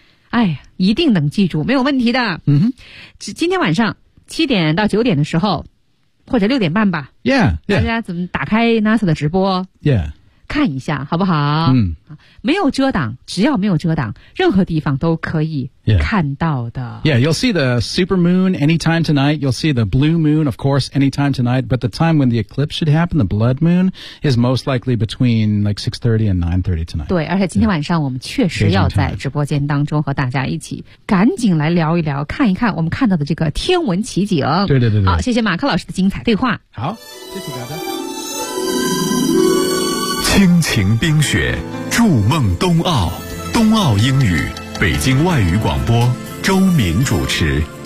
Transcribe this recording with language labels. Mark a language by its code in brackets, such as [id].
[zh] 哎一定能记住没有问题的、 mm-hmm. 今天晚上七点到九点的时候或者六点半吧 yeah, yeah. 大家怎么打开 NASA 的直播 yeah. 看一下好不好、嗯、没有遮挡只要没有遮挡任何地方都可以看到的 yeah. [en] yeah, you'll see the super moon anytime tonight you'll see the blue moon of course anytime tonight but the time when the eclipse should happen the blood moon is most likely between like 6:30 and 9:30 tonight [zh] 对而且今天晚上我们确实要在直播间当中和大家一起赶紧来聊一聊看一看我们看到的这个天文奇景对对对对好谢谢马克老师的精彩对话好谢谢大家倾情冰雪筑梦冬奥冬奥英语北京外语广播周敏主持